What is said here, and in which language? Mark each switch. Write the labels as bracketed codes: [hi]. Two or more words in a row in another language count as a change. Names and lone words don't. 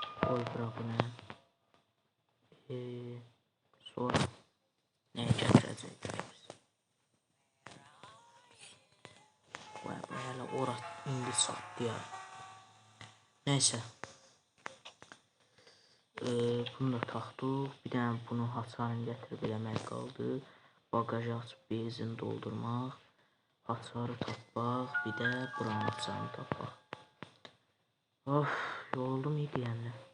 [az] Koy bura bu ne? Sonra ne getirəcək? Vay bu hələ ora indi satdı ya. Neyse. Bunu da taxdıq. Bir dənə bunu hasarını gətirib eləmək qaldı. Bagajı açıb benzin doldurmaq. Hasarı tapmaq. Bir də buranın hasarını tapmaq. Of, yoruldum iyi deyəndə.